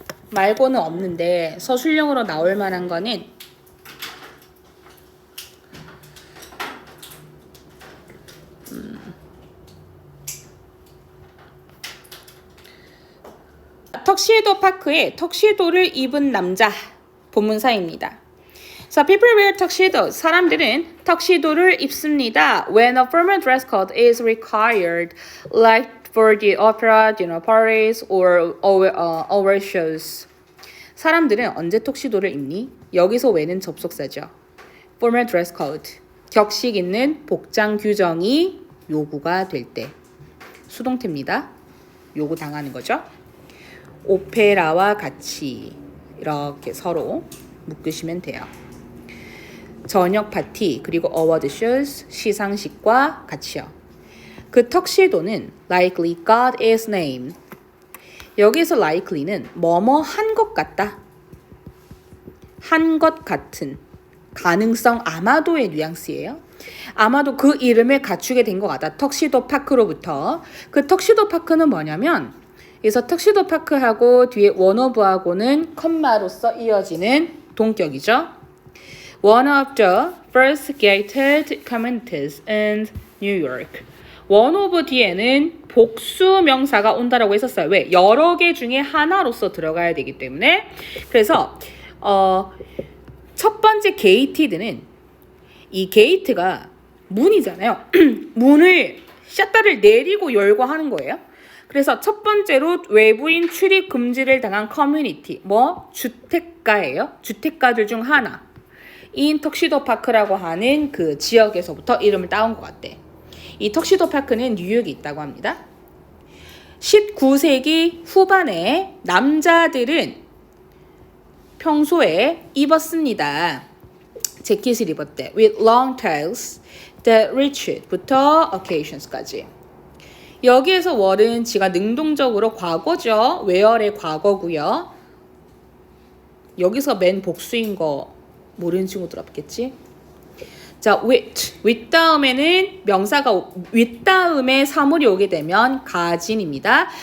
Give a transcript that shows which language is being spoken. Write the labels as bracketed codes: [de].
[ko] 말고는 없는데 서술형으로 나올 만한 거는 턱시도 파크에 턱시도를 입은 남자 본문사입니다. [en] So people wear tuxedos. [ko] 사람들은 턱시도를 입습니다. [en] When a formal dress code is required, like for the opera, dinner parties, or award shows. [ko] 사람들은 언제 턱시도를 입니? 여기서 왜는 접속사죠. [en] Formal dress code. [ko] 격식 있는 복장 규정이 요구가 될 때. 수동태입니다. 요구당하는 거죠. 오페라와 같이 이렇게 서로 묶으시면 돼요. 저녁 파티 그리고 어워드 쇼스 시상식과 같이요. 그 턱시도는 [en] likely got its name. [ko] 여기서 likely는 뭐뭐 한 것 같다. 한 것 같은 가능성 아마도의 뉘앙스예요. 아마도 그 이름을 갖추게 된 것 같다. 턱시도 파크로부터. 그 턱시도 파크는 뭐냐면 그래서 턱시도 파크하고 뒤에 원오브하고는 컴마로서 이어지는 동격이죠. [en] One of the first gated communities in New York. One of [ko] 뒤에는 복수 명사가 온다라고 했었어요. 왜? 여러 개 중에 하나로서 들어가야 되기 때문에. 그래서 첫 번째 gated는 이 gate가 문이잖아요. 문을 샷다를 내리고 열고 하는 거예요. 그래서 첫 번째로 외부인 출입 금지를 당한 커뮤니티, 주택가예요. 주택가들 중 하나. 인 턱시도 파크라고 하는 그 지역에서부터 이름을 따온 것 같대. 이 턱시도 파크는 뉴욕에 있다고 합니다. 19세기 후반에 남자들은 평소에 입었습니다. 재킷을 입었대. [en] With long tails that reached 부터 occasions까지. [ko] 여기에서 were은 지가 능동적으로 과거죠. wear의 과거고요. 여기서 맨 복수인 거 모르는 친구들 없겠지? 자, with 다음에는 명사가 with 다음에 사물이 오게 되면 가진입니다.